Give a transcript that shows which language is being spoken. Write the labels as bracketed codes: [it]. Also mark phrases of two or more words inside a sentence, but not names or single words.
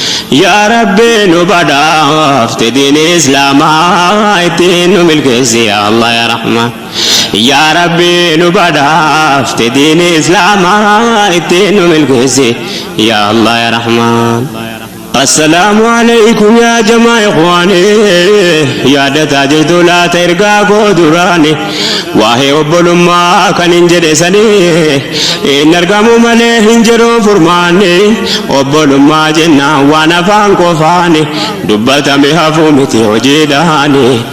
[om] Yaa Rabbi, nu badhaafte diin Islaamaa ittiin nu milkeessi. [ar] يا الله، يا رحمن. [om] Yaa Rabbi, nu badhaafte diin Islaamaa ittiin nu milkeessi. [ar] يا الله، يا رحمن. السلام عليكم يا جماعة إخواني. [om] Yaadataa jirtu laata ergaa koo duraani. Waa'ee obbolummaa kan hin jedhe sanii. Hin argamu malee hin jiru furmaanni. Obbolummaa jennaan waan afaan qofaani. Dubbatame hafuu miti hojiidhaani.